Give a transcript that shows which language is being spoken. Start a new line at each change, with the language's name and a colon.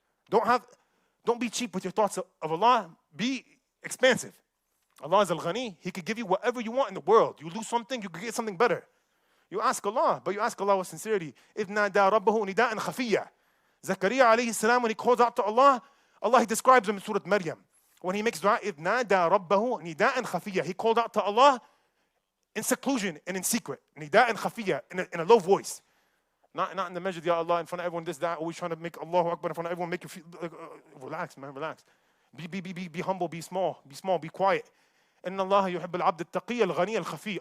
English: Don't be cheap with your thoughts of Allah. Be expansive. Allah is al-ghani. He could give you whatever you want in the world. You lose something, you could get something better. You ask Allah, but you ask Allah with sincerity.
Arabic: إِذْ نَادَى رَبَّهُ نِدَاءً خَفِيًّا.
English: Zakaria alayhi salam, when he calls out to Allah, Allah, He describes him in Surah Maryam. When he makes dua,
Arabic: إِذْ نَادَى رَبَّهُ نِدَاءً خَفِيًّا.
English: He called out to Allah in seclusion and in secret.
Arabic: Nida'an khafiyya,
English: in a low voice. Not in the masjid, Ya Allah, in front of everyone, this, that, always trying to make Allahu Akbar in front of everyone, make you feel, relax, man, relax. Be humble, be small, be quiet.
Arabic: Inna Allah yuhibb al-abd al-taqi al-ghani al-khafi.